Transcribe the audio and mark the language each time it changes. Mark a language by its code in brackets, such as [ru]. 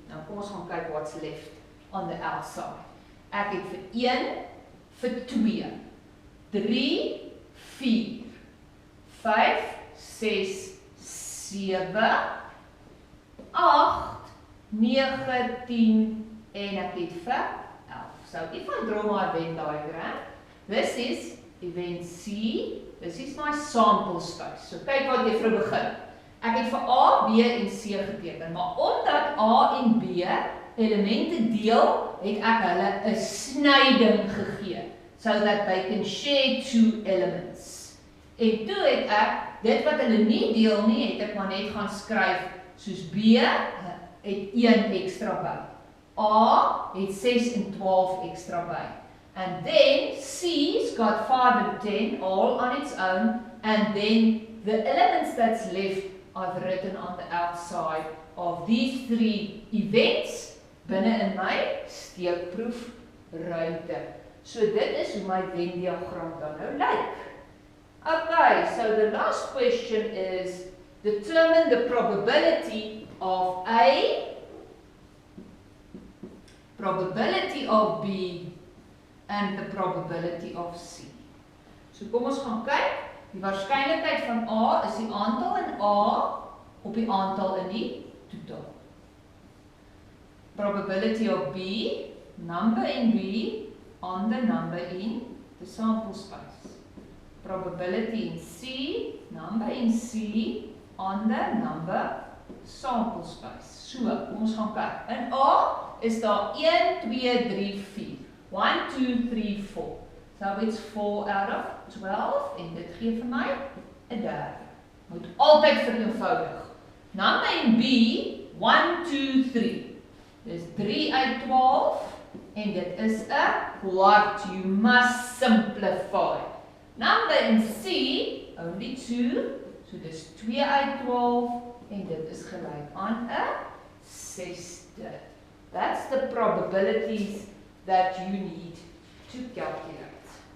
[af] Nou kom ons gaan kyk [en] what's left on the outside. [af] Ek het vir 1, vir 2, 3, 4, 5, 6, 7, 8, 9, 10 en ek het vir 11. [en] So if I draw my Venn diagram, this is event C, this is my sample space. [af] So kyk wat juffrou begin. Ek het vir A, B en C geteken, maar omdat A en B elemente deel, het ek hulle 'n snyding gegee, [en] so that they can share 2 elements. [af] En toe het ek, dit wat hulle nie deel nie, het ek maar net gaan skryf, soos B het 1 ekstra by. A het 6 en 12 extra by. [en] And then C's got 5 and 10 all on its own. And then the elements that's left I've written on the outside of these 3 events [af] binne in my steekproef ruimte. So dit is hoe my Venn diagram dan nou lyk. [en] Okay, so the last question is determine the probability of A, probability of B, and the probability of C. [af] So kom ons gaan kyk. Die waarskynlikheid van A is die aantal in A op die aantal in die totaal. [en] Probability of B number in B on the number in the sample space. Probability in C, number in C on the number sample space. [af] So, kom ons gaan kyk. In A is daar 1, 2, 3, 4. 1, 2, 3, 4. [en] So it's 4 out of 12 [af] en dit gee vir my 'n derde. Moet altyd vereenvoudig. [en] Number in B, 1, 2, 3. [af] Dis 3 uit 12 en dit is 'n kwart. [en] You must simplify. Number in C, only 2. [af] So dis 2 uit 12 en dit is gelyk aan 'n 6de. [en] That's the probabilities that you need to calculate.